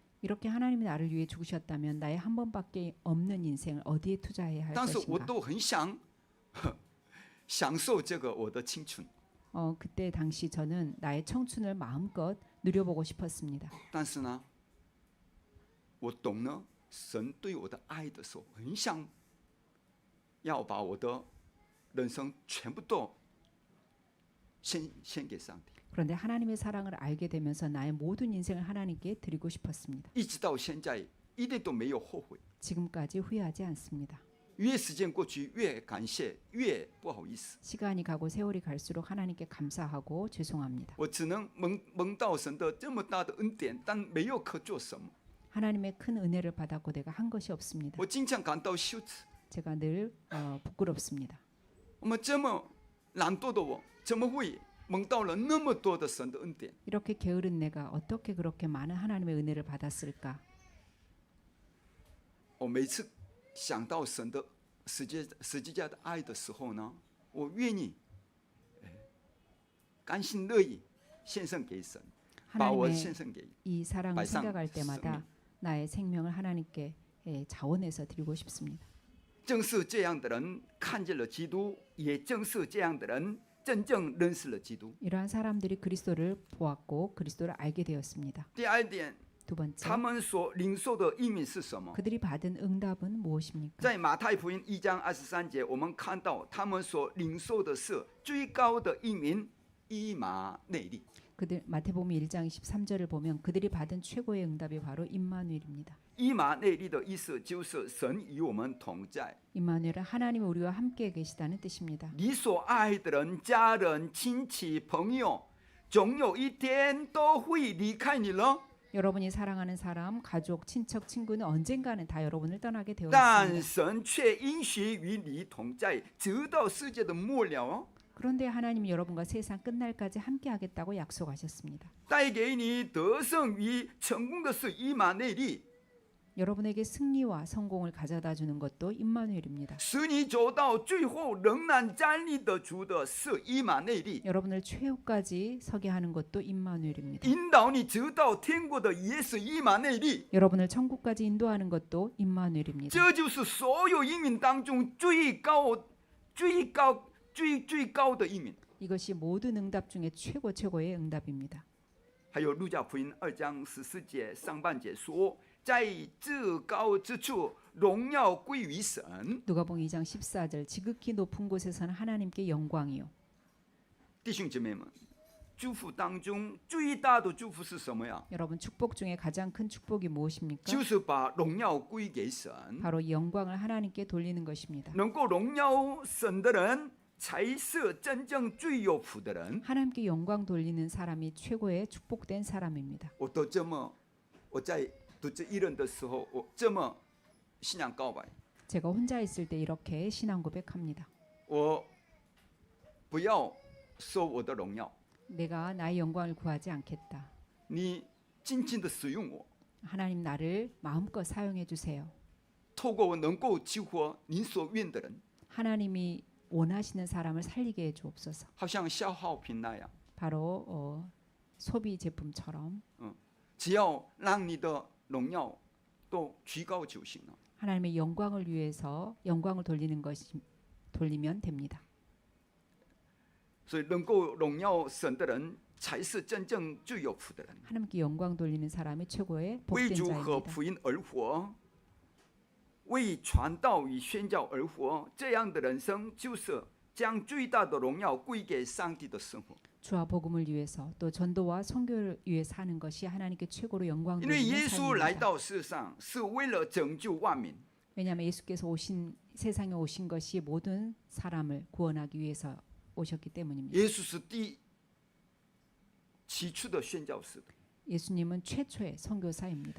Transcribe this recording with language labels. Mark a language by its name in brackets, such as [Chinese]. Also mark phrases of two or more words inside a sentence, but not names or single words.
[Korean] 이렇게 하나님이 나를 위해 죽으셨다면 나의 한 번밖에 없는 인생을 어디에 투자해야 할 [Chinese] 当时我 [Korean] 것인가? [Chinese] 都很想享受这个我的青春， [Korean] 그때 당시 저는 나의 청춘을 마음껏 누려보고 싶었습니다. [Chinese] 但是呢，我懂了神对我的爱的时候，很想要把我的人生全部都献给上帝。 [Korean] 그런데 하나님의 사랑을 알게 되면서 나의 모든 인생을 하나님께 드리고 싶었습니다. [Chinese] 一直到现在一点都没有后悔。 [Korean] 지금까지 후회하지 않습니다. [Chinese] 越时间过去，越感谢，越不好意思。 [Korean] 시간이 가고 세월이 갈수록 하나님께 감사하고 죄송합니다. [Chinese] 我只能蒙到神的这么大的恩典，但没有可做什么。 [Korean] 하나님의 큰 은혜를 받았고 내가 한 것이 없습니다. [Chinese] 我经常感到羞耻。 [Korean] 제가 늘 부끄럽습니다. [Chinese] 我们这么懒惰的我，怎么会蒙到了那么多的神的恩典？ [Korean] 이렇게 게으른 내가 어떻게 그렇게 많은 하나님의 은혜를 받았을까? [Chinese] 我每次想到神的十字架的爱的时候呢，我愿意甘心乐意献上给神，把我献上给 [Korean] 이 사랑을 발상 생각할 때마다 생명. 나의 생명을 하나님께 자원해서 드리고 싶습니다. [Chinese] 正是这样的人看见了基督，也正是这样的人真正认识了基督。 [Korean] 이러한 사람들이 그리스도를 보았고 그리스도를 알게 되었습니다. [Chinese] 第二点， [Korean] 두 번째, [Chinese] 他们所领受的应允是什么？ [Korean] 그들이 받은 응답은 무엇입니까? [Chinese] 在马太福音1章23节，我们看到他们所领受的是最高的应允以马内利。 [Korean] 그들 마태복음 1장 23절을 보면 그들이 받은 최고의 응답이 바로 임마누엘입니다. [Chinese] 以马内利的意思就是神与我们同在。 [Korean] 임마누엘은 하나님이 우리와 함께 계시다는 뜻입니다. [Chinese] 你所爱的人、家人、亲戚、朋友，总有一天都会离开你了。 [Korean] 여러분이 사랑하는 사람, 가족, 친척, 친구는 언젠가는 다 여러분을 떠나게 되어 [Chinese] 但 [Korean] 있습니다. [Chinese] 神却应许与你同在，直到世界的末了哦。 [Korean] 그런데 하나님이 여러분과 세상 끝날까지 함께 하겠다고 약속하셨습니다. [Chinese] 带给你得胜与成功的是以马内利， [Korean] 여러분에게 승리와 성공을 가져다 주는 것도 임마누엘입니다. [Chinese] 使你走到最后仍然站立得住的是以马内利， [Korean] 여러분을 최후까지 서게 하는 것도 임마누엘입니다. [Chinese] 引导你直到天国的也是以马内利。 [Korean] 여러분을 천국까지 인도하는 것도 임마누엘입니다. [Chinese] 这就是所有应允当中最高的应允。 [Korean] 이것이 모든 응답 중에 최고의 응답입니다. [Chinese] 还有路加福音2章14节上半节说，在至高之处荣耀归于神。 [Korean] 누가복음 2장 14절 지극히 높은 곳에서는 하나님께 영광이요. [Chinese] 弟兄姐妹们，祝福当中最大的祝福是什么呀？ [Korean] 여러분 축복 중에 가장 큰 축복이 무엇입니까? [Chinese] 就是把荣耀归给神。 [Korean] 바로 이 영광을 하나님께 돌리는 것입니다. [Chinese] 能够荣耀神的人，才是真正最有福的人。 [Korean] 하나님께 영광 돌리는 사람이 최고의 축복된 사람입니다. [Chinese] 我在独自一人的时候，我这么信仰告白， [Korean] 제가 혼자 있을 때 이렇게 신앙 고백합니다. [Chinese] 我不要说我的荣耀， [Korean] 내가 나의 영광을 구하지 않겠다. [Chinese] 你尽情的使用我， [Korean] 하나님 나를 마음껏 사용해 주세요. [Chinese] 透过我能够激活您所愿的人， [Korean] 하나님이 원하시는 사람을 살리게 해 주옵소서. [Chinese] 好像消耗品那样。 [Korean] 바로 소비 제품처럼 [Chinese] 只要让你的荣耀都提高就行了。 [Korean] 하나님의 영광을 위해서 영광을 돌리면 됩니다. [Chinese] 所以能够荣耀神的人，才是真正最有福的人。 [Korean] 하나님께 영광 돌리는 사람이 최고의 [Chinese] 为 [Korean] 복된 [Chinese] 主和 [Korean] 자입니다. [Chinese] 福音而活，为传道与宣教而活，这样的人生就是将最大的荣耀归给上帝的生活。 [Korean] 주와 복음을 위해서 또 전도와 선교를 위해 사는 것이 하나님께 최고로 영광 [Chinese] 因为耶 [Korean] 돌리는 [Chinese] 稣来 [Korean] 삶입니다. [Chinese] 到世上是为了拯救万民， [Korean] 왜냐하면 예수께서 세상에 오신 것이 모든 사람을 구원하기 위해서 오셨기 때문입니다. [Chinese] 耶稣是起初的宣教士。 [Korean] 예수님은 최초의 선교사입니다.